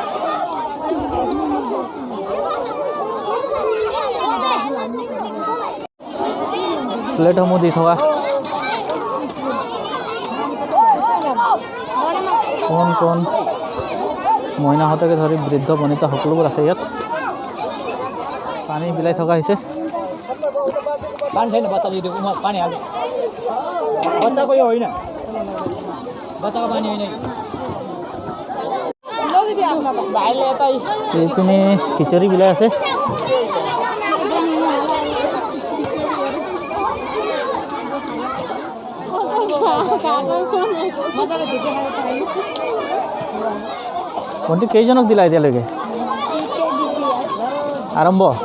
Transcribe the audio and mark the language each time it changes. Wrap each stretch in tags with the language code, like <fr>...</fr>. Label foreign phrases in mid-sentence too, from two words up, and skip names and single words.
<as>প্লেটসমূহ দি থকা কণ মইনাহঁতকে ধৰি বৃদ্ধ বনিতা সকলোবোৰ আছে ইয়াত পানী বিলাই থকা হৈছে</as> <ne>पानी छैन बच्चाले दिएको म पानी हाल्छु बच्चाको यो होइन बच्चाको पानी होइन भाइले यता पनि खिचडी बिलाइ</ne> <as>আছে কোনটি কেইজনক দিলা এতিয়ালৈকে আৰম্ভ</as>